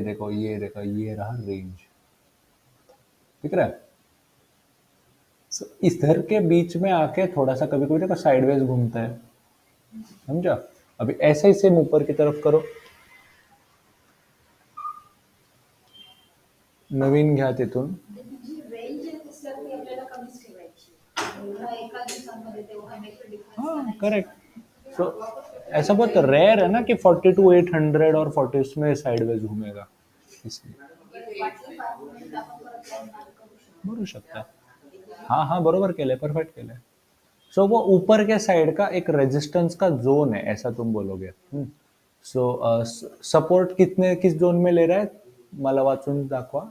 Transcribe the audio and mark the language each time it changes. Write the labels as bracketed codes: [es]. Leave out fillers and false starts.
[hi] देखो ये रहा रेंज, दिख रहा है? So, इधर के बीच में आके थोड़ा सा कभी कभी देखो साइडवेज घूमता है, समझा? अभी ऐसे ही सेम ऊपर की तरफ करो, [mr] नवीन घ्या तिथून. जी रेंज आहे सर ती आपल्याला कमीच ठेवायची, एवढा एका दिवसामध्ये तेवढा मेथड डिफरन्स [hi] हाँ [mr] आणायचा [en] Correct. [mr] नाही. [hi] सो ऐसा बहुत रेयर है ना कि 42,800 और 40 में साइडवेज घूमेगा, इसलिए [mr] वाटलं 5 मिनिट आपण परत लाईन करू शकतो. बोलू शकता. हाँ हाँ बरोबर केलंय, परफेक्ट केलंय. [hi] सो वो ऊपर के साइड का एक रेजिस्टेंस का जोन है, ऐसा तुम बोलोगे. सो सपोर्ट किस जोन में ले रहा है, [mr] मला वाचून दाखवा.